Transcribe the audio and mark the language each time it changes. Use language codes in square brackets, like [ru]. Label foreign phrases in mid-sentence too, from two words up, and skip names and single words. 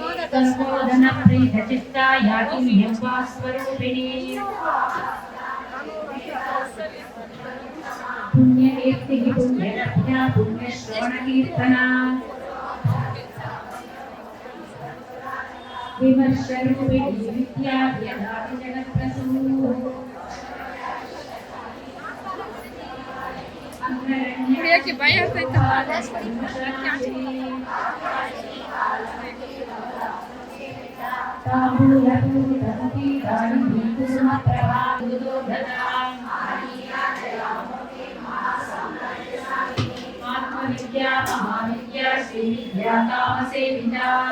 [sa] सर्वोदन प्रीत चित्ता याति नियमा स्वरूपिणी पुण्यकीर्ति पुण्यलभ्या पुण्यश्रवण कीर्तना विमर्शरूपिणी विद्या व्यदाति जगत्प्रसू [kn] ಕುಡಿಯೋಕೆ ಭಯ ಆಗ್ತೈತಮ್ಮ [sa] आत्मविद्या महाविद्या श्रीविद्या कामसेविता